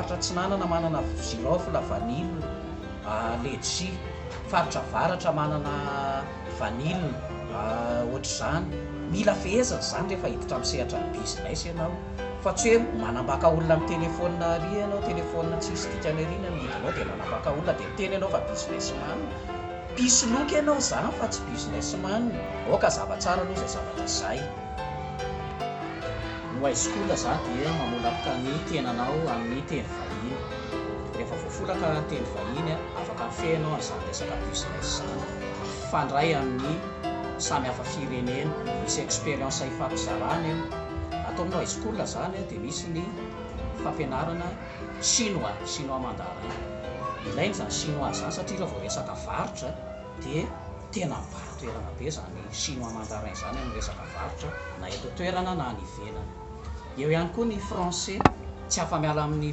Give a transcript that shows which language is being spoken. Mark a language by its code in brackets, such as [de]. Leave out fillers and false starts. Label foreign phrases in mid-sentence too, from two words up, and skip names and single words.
[mg] faritra Atsinanana manana [fr] girofle vanille letchi [mg] faritra Avaratra manana vanille ohatr'izany mila fehezana zany rehefa hiditra amin'ny sehatra ny business ianao fa tsy hoe manambaka olona amin'ny téléphone ary ianao téléphone tsisy dikany arina midinao dia manambaka olona dia miteny ianao fa businessman pisoloky ianao zany fa tsy businessman oka zavatsara aloha izay zavatra zay no [en] high school [mg] zany dia mamolaka ny tenanao amin'ny teny vahiny rehefa voafolaka teny vahiny afaka mifehanao an'izany resaka business zany fandray amin'ny samy hafa firenena misy expérience ifampizarana atao amin'ny [en] high school [mg] zany dia misy ny fampianarana [fr] chinois mandarin [mg] ilainy zany chinois zany satria raha vao resaka varotra dia tena mivaro toerana be zany [fr] chinois mandarin [mg] zany amin'ny resaka varotra na eto toerana na any ivelany eo ihany koa ny français tsy afa-miala amin'ny